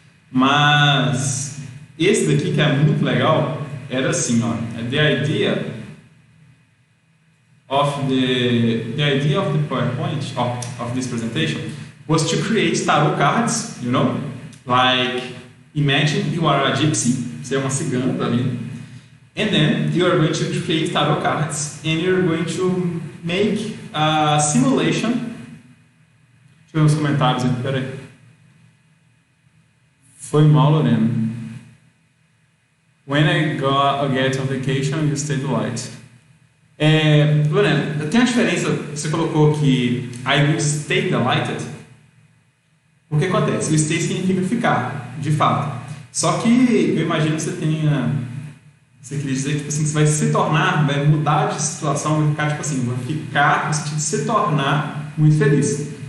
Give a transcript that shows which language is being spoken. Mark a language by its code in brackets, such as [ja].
[pt] Mas esse daqui que é muito legal era assim, ó, [en] the idea of the PowerPoint of this presentation was to create tarot cards, you know, like imagine you are a gypsy, [pt] você é uma cigana, tá vendo? [en] And then you are going to create tarot cards and you're going to make a simulation. [pt] Deixa eu ver os comentários aqui, peraí. Foi mal, Lorena. [en] When I get on vacation, you stay delight. [pt] Lorena, tem uma diferença, você colocou que [en] I will stay delighted. [pt] O que acontece? O stay significa ficar, de fato. Só que eu imagino que você queria dizer que tipo assim, você vai se tornar, vai mudar de situação, vai ficar tipo assim, vai ficar no sentido de se tornar muito feliz.